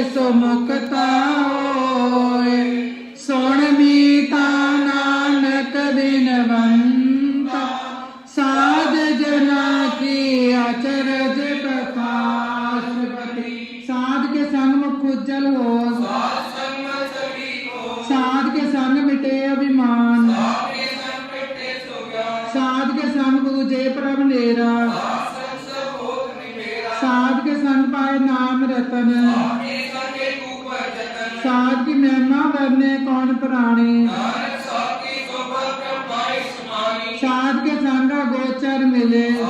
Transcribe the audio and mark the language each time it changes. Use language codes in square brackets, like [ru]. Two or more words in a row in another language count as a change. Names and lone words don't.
[pa] ਮੁਕਤਾ ਹੋਏ। ਸੁਣ ਮੀਤਾ ਨਾਨਕ ਬਿਨਵੰਤਾ ਸਾਧ ਜਨਾ ਕੀ ਅਚਰਜ प्रकाशपति। ਸਾਧ ਕੇ ਸੰਗ ਮੁਖ ਉੱਜਲ ਹੋ, ਸਾਧ ਕੇ ਸੰਗ ਮਿਟੇ ਅਭਿਮਾਨ, ਸਾਧ ਕੇ ਸੰਗ ਬੂਝੇ ਪ੍ਰਭ ਨੇਰਾ, ਸਾਧ ਕੇ ਸੰਗ ਪਾਏ ਨਾਮ ਰਤਨ, ਸਾਧ ਕੀ ਮਹਿਮਾ ਵਰਣੇ ਕੌਣ ਪ੍ਰਾਣੀ, ਸਾਧ ਕੇ ਸੰਗ ਗੋਚਰ ਮਿਲੇ,